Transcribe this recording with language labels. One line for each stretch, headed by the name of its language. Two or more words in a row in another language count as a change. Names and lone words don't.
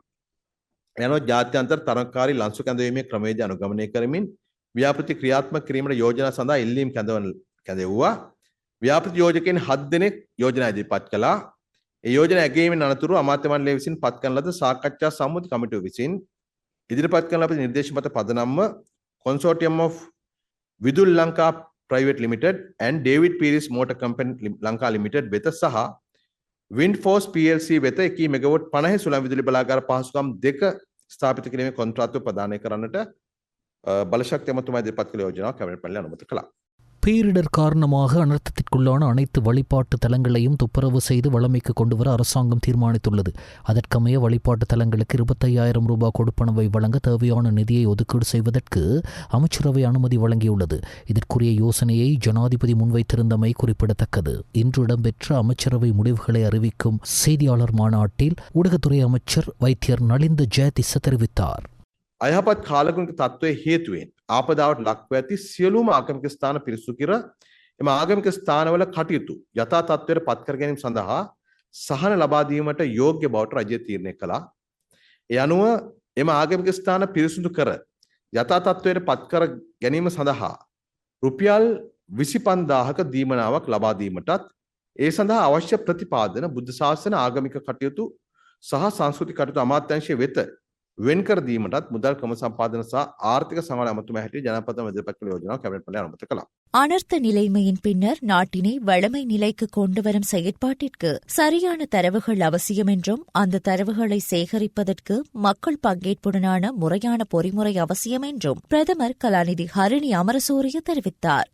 Sinhala: යනෝ ජාත්‍යන්තර තරඟකාරී ලන්සු කැඳවීමේ ක්‍රමවේද අනුගමනය කරමින් ව්‍යාපෘති ක්‍රියාත්මක කිරීමට යෝජනා සඳහා ඉල්ලීම් කැඳවුවා. ව්‍යාපෘති යෝජකයන් 7 දෙනෙක් යෝජනා ඉදිරිපත් කළා. ඒ යෝජනා ඇගීමෙන් අනතුරු අමාත්‍ය මණ්ඩලය විසින් පත් කරන ලද සාකච්ඡා සම්මුති කමිටුව විසින් ඉදිරිපත් කරන ලද නිර්දේශ මත පදනම්ව Consortium of Vidul Lanka Private Limited and David Pierce Motor Company Lanka Limited වෙත සහ Windforce PLC වෙත 1 මෙගාවොට් 50 සුළං විදුලි බලාගාර පහසුකම් දෙක ස්ථාපිත කිරීමේ කොන්ත්‍රාත්තුව ප්‍රදානය කරන්නට බලශක්ති අමාත්‍යතුමා ඉදිරිපත් කළ යෝජනාව කැබිනට් මණ්ඩලය අනුමත කළා.
Tamil: பேரிடர் காரணமாக அனர்த்தத்திற்குள்ளான அனைத்து வழிபாட்டு தலங்களையும் துப்புரவு செய்து வளமைக்கு கொண்டுவர அரசாங்கம் தீர்மானித்துள்ளது. அதற்கமைய வழிபாட்டு தலங்களுக்கு 25,000 ரூபாய் கொடுப்பனவை வழங்க தேவையான நிதியை ஒதுக்கீடு செய்வதற்கு அமைச்சரவை அனுமதி வழங்கியுள்ளது. இதற்குரிய யோசனையை ஜனாதிபதி முன்வைத்திருந்தமை குறிப்பிடத்தக்கது. இன்று இடம்பெற்ற அமைச்சரவை முடிவுகளை அறிவிக்கும் செய்தியாளர் மாநாட்டில் ஊடகத்துறை அமைச்சர் வைத்தியர் நலிந்த ஜெயதிஸ தெரிவித்தார்.
Sinhala: අයහපත් කාලගුණික තත්ත්වයේ හේතුවෙන් ආපදාවට ලක්ව ඇති සියලුම ආගමික ස්ථාන පිරිසු කර එම ආගමික ස්ථානවල කටයුතු යථා තත්ත්වයට පත් කර ගැනීම සඳහා සහන ලබා දීමට යෝග්‍ය බවට රජය තීරණය කළා. ඒ අනුව එම ආගමික ස්ථාන පිරිසිදු කර යථා තත්ත්වයට පත් කර ගැනීම සඳහා රුපියල් 25000ක දීමනාවක් ලබා දීමටත් ඒ සඳහා අවශ්‍ය ප්‍රතිපාදන බුද්ධ ශාසන ආගමික කටයුතු සහ සංස්කෘතික කටයුතු අමාත්‍යාංශය වෙත වෙන් කර දීමටත් මුදල් ක්‍රම සම්පාදන සහ ආර්ථික සංවර්ධන අමාත්‍යාංශය හැටියට ජනපද ඉදිරිපත් කළ යෝජනාව කැබිනට් මණ්ඩලය අනුමත කළා.
Tamil: அனர்த்த நிலைமையின் பின்னர் நாட்டினை வளமை நிலைக்கு கொண்டுவரும் செயற்பாட்டிற்கு சரியான தரவுகள் அவசியம் என்றும் அந்த தரவுகளை சேகரிப்பதற்கு மக்கள் பங்கேற்புடனான முறையான பொறிமுறை அவசியம் என்றும் பிரதமர் கலாநிதி ஹரிணி அமரசூரிய தெரிவித்தார்.